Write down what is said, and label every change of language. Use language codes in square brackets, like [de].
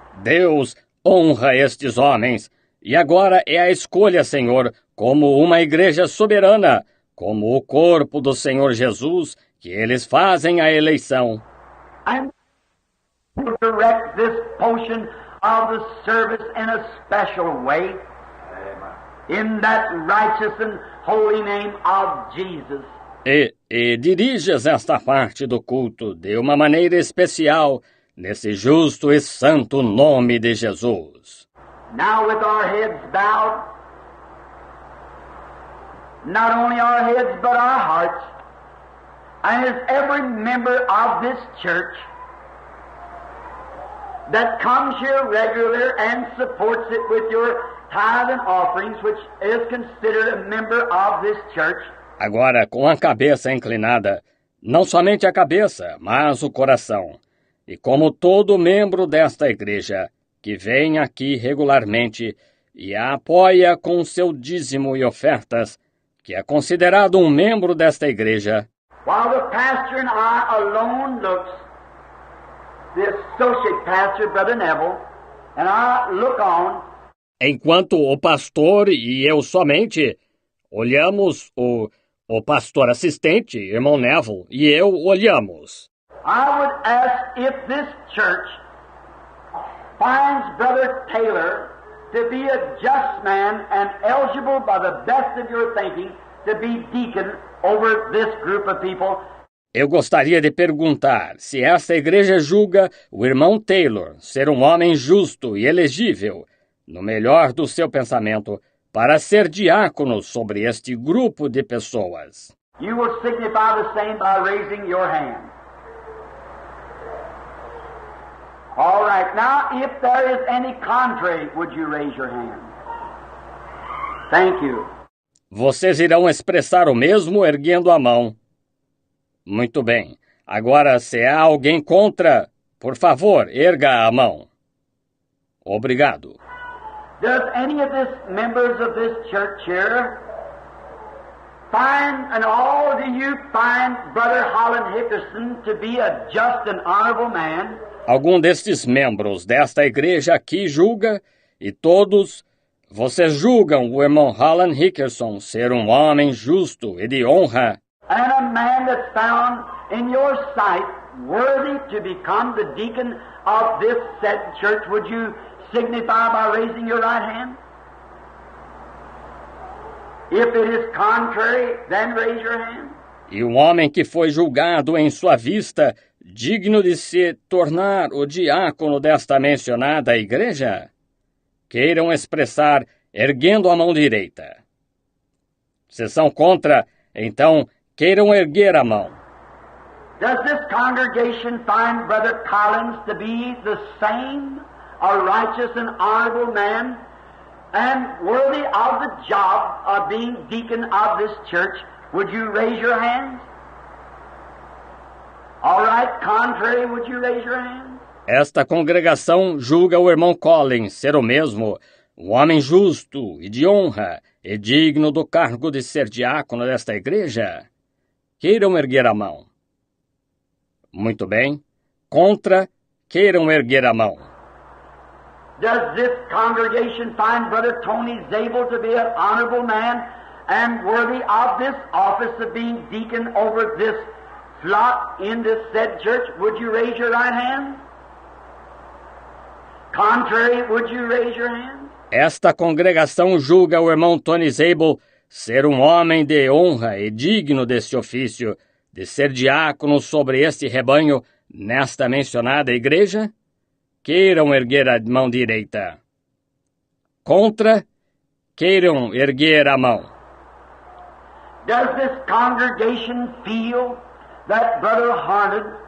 [pt] Deus honra estes homens, e agora é a escolha, Senhor, como uma igreja soberana, como o corpo do Senhor Jesus, que eles fazem a eleição. [en] And direct this portion of the service in a special way. In that righteous and holy name of Jesus. [pt] E diriges esta parte do culto de uma maneira especial, nesse justo e santo nome de Jesus. [en] Now with our heads bowed, not only our heads but our hearts, and as every member of this church that comes here regular and supports it with your tithe and offerings, which is considered a member of this church. [pt] Agora, com a cabeça inclinada, não somente a cabeça, mas o coração. E como todo membro desta igreja, que vem aqui regularmente e a apoia com seu dízimo e ofertas, que é considerado um membro desta igreja. [en] While the pastor and I alone looks, the associate pastor, Brother Neville, and I look on. [pt] Enquanto o pastor e eu somente olhamos, o pastor assistente, irmão Neville, e eu olhamos. [en] I would ask if this church finds Brother Taylor to be a just man and eligible by the best of your thinking to be deacon over this group of people. [pt] Eu gostaria de perguntar se esta igreja julga o irmão Taylor ser um homem justo e elegível, no melhor do seu pensamento, para ser diácono sobre este grupo de pessoas. [en] You will signify the same by raising your hand. All right, now if there is any contrary, would you raise your hand? Thank you. [pt] Vocês irão expressar o mesmo erguendo a mão. Muito bem. Agora, se há alguém contra, por favor, erga a mão. Obrigado. [en] Does any of the members of this church here find, and all do you find Brother Holland Hickerson to be a just and honorable man? [pt] Algum destes membros desta igreja aqui julga, e todos, vocês julgam o irmão Holland Hickerson ser um homem justo e de honra? [en] And a man that's found in your sight worthy to become the deacon of this said church, would you signify by raising your right hand? If it is contrary, then raise your hand. [pt] E um homem que foi julgado em sua vista, digno de se tornar o diácono desta mencionada igreja? Queiram expressar erguendo a mão direita. Se são contra, então queiram erguer a mão. [en] Does this congregation find Brother Collins to be the same, a righteous and honorable man, and worthy of the job of being deacon of this church? Would you raise your hands? All right, contrary, would you raise your hands? [pt] Esta congregação julga o irmão Collins ser o mesmo, um homem justo e de honra, e digno do cargo de ser diácono desta igreja? Queiram erguer a mão. Muito bem. Contra, queiram erguer a mão. [en] Does this congregation find Brother Tony Zabel to be an honorable man and worthy of this office of being deacon over this flock in this said church? Would you raise your right hand? Contrary, would you raise your hand? [pt] Esta congregação julga o irmão Tony Zabel ser um homem de honra e digno desse ofício, de ser diácono sobre este rebanho nesta mencionada igreja? Queiram erguer a mão direita. Contra, queiram erguer a mão. [en] Does this congregation feel that Brother Harned